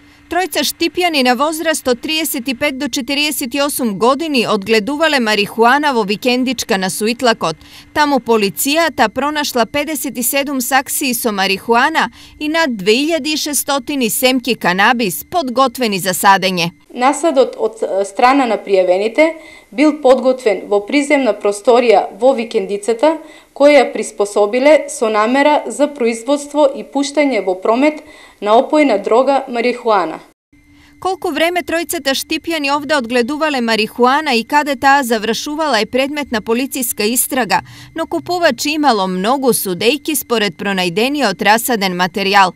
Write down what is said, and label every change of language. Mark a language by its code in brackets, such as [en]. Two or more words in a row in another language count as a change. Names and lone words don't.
[mk] Тројца Штипјани на возраст од 35 до 48 години одгледувале марихуана во викендичка на Суитлакот. Тамо полицијата пронашла 57 саксији со марихуана и над 2600 семки канабис подготвени за садење. Насадот од страна на пријавените бил подготвен во приземна просторија во викендицата, која ја приспособиле со намера за производство и пуштање во промет на опојна дрога марихуана. Колку време тројцата Štipjani овде одгледувале марихуана и каде таа завршувала е предмет на полициска истрага, но купувач имало многу судејки според пронајдениот расаден материјал.